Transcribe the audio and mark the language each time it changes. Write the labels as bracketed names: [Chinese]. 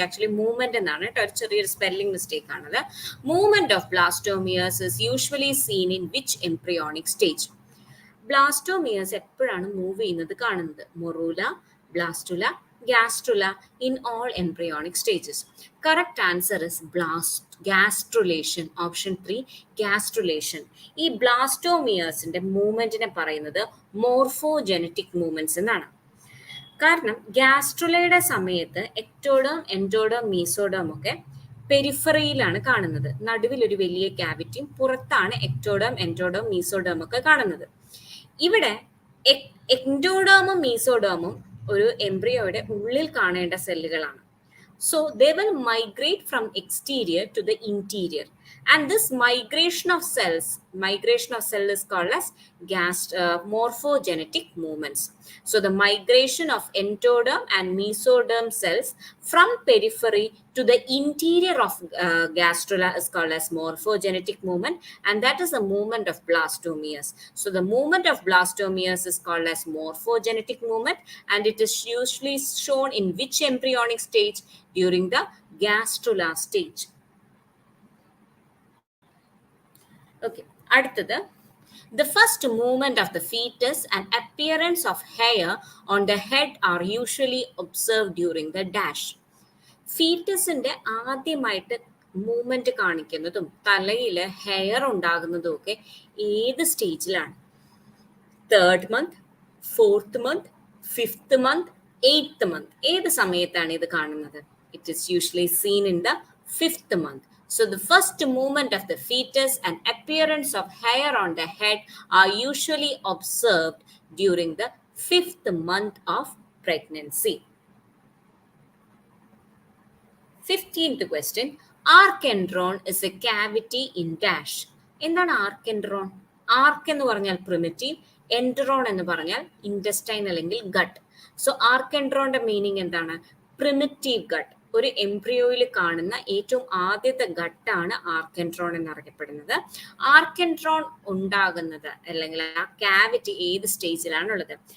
[Malayalam] Actually movement എന്നാണ്, ചെറിയൊരു spelling mistake ആണത്. [English] Movement of blastomeres is usually seen in which embryonic stage? [Malayalam] Blastomeres എപ്പോഴാണ് move ചെയ്യുന്നത് കാണുന്നത്? [English] Morula, blastula, gastrula in all embryonic stages. Correct answer is gastrulation. Option 3, gastrulation. [Malayalam] ഈ ബ്ലാസ്റ്റോമിയേഴ്സിന്റെ മൂവ്മെന്റിനെ പറയുന്നത് മോർഫോജെനറ്റിക് movements എന്നാണ്. കാരണം ഗാസ്ട്രുലയുടെ സമയത്ത് എക്ടോഡേം, എൻഡോഡേം, മീസോഡേം ഒക്കെ പെരിഫറിയിലാണ് കാണുന്നത്. നടുവിൽ ഒരു വലിയ ക്യാവിറ്റിയും പുറത്താണ് എക്ടോഡേം, എൻഡോഡേം, മീസോഡേം ഒക്കെ കാണുന്നത്. ഇവിടെ എൻഡോഡേമും മീസോഡേമും ഒരു എംബ്രിയോയുടെ ഉള്ളിൽ കാണേണ്ട സെല്ലുകളാണ്. [English] So they will migrate from exterior to the interior, and this migration of cell is called as morphogenetic movements. So the migration of endoderm and mesoderm cells from periphery to the interior of gastrula is called as morphogenetic movement, and that is the movement of blastomeres. So the movement of blastomeres is called as morphogenetic movement, and it is usually shown in which embryonic stage? During the gastrula stage. Okay, അടുത്തത്. The first movement of the fetus and appearance of hair on the head are usually observed during the dash. [Malayalam] ഫീറ്റസിന്റെ ആദ്യമായിട്ട് movement കാണിക്കുന്നതും തലയിൽ hair ഉണ്ടാകുന്നതും ഒക്കെ ഏത് സ്റ്റേജിലാണ്? [English] 3rd month, 4th month, 5th month, 8th month. [Malayalam] ഏത് സമയത്താണ് ഇത് കാണുന്നത്? [English] It is usually seen in the 5th month. So the first movement of the fetus and appearance of hair on the head are usually observed during the 5th month of pregnancy. 15th question. Archendron is a cavity in dash. [Malayalam] എന്താണ് ആർക്കെൻഡ്രോൺ? ആർക്ക് എന്ന് പറഞ്ഞാൽ primitive, എൻഡ്രോൺ എന്ന് പറഞ്ഞാൽ intestine അല്ലെങ്കിൽ gut. So ആർക്കെൻഡ്രോന്റെ meaning എന്താണ്? Primitive gut. ഒരു എംബ്രിയോയിൽ കാണുന്ന ഏറ്റവും ആദ്യത്തെ ഗട്ടാണ് ആർക്കെൻഡ്രോൺ എന്നറിയപ്പെടുന്നത്. ആർക്കെൻഡ്രോൺ ഉണ്ടാകുന്നത് അല്ലെങ്കിൽ ആ കാവിറ്റി ഏത് സ്റ്റേജിലാണുള്ളത്?